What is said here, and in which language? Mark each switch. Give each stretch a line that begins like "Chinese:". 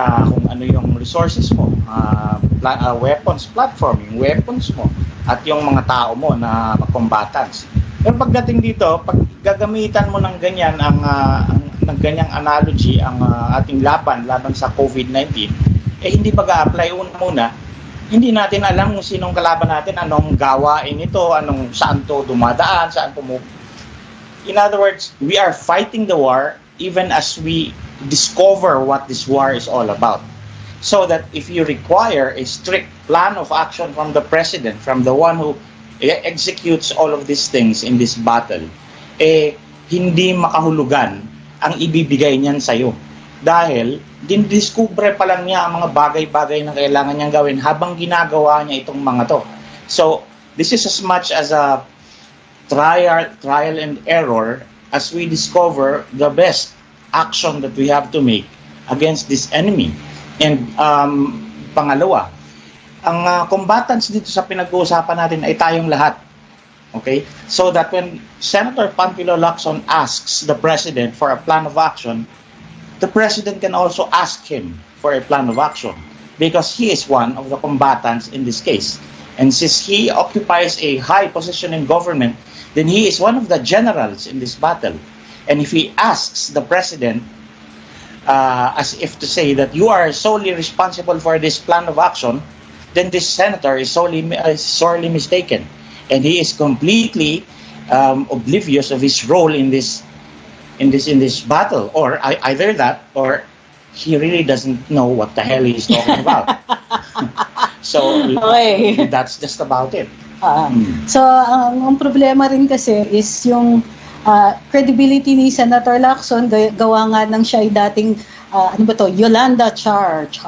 Filipino: Kung ano yung resources mo, weapons, platforming, weapons mo, at yung mga tao mo na combatants. Pero pagdating dito, pag gagamitan mo ng ganyan ng ganyang analogy ang ating laban sa COVID-19, hindi mag-a-apply una. Hindi natin alam kung sinong kalaban natin, anong gawain ito, saan to dumadaan, saan
English: In other words, we are fighting the war even as we discover what this war is all about. So that if you require a strict plan of action from the president, from the one who executes all of these things in this battle,
Filipino: hindi makahulugan ang ibibigay niyan sa'yo. Dahil dinidiskubre pa lang niya ang mga bagay-bagay na kailangan niyang gawin habang ginagawa niya itong mga to.
English: So, this is as much as a trial and error as we discover the best action that we have to make against this enemy.
Filipino: And pangalawa, ang combatants dito sa pinag-uusapan natin ay tayong lahat.
English: Okay? So that when Senator Panfilo Lacson asks the President for a plan of action, the President can also ask him for a plan of action because he is one of the combatants in this case. And since he occupies a high position in government, then he is one of the generals in this battle. And if he asks the President, as if to say that you are solely responsible for this plan of action, then this senator is sorely mistaken. And he is completely oblivious of his role in this battle, or either that, or he really doesn't know what the hell he's talking about. So okay. That's just about it.
Filipino: So ang problema rin kasi is yung credibility ni Senator Lacson, gawa nga ng siya ay dating Yolanda Char.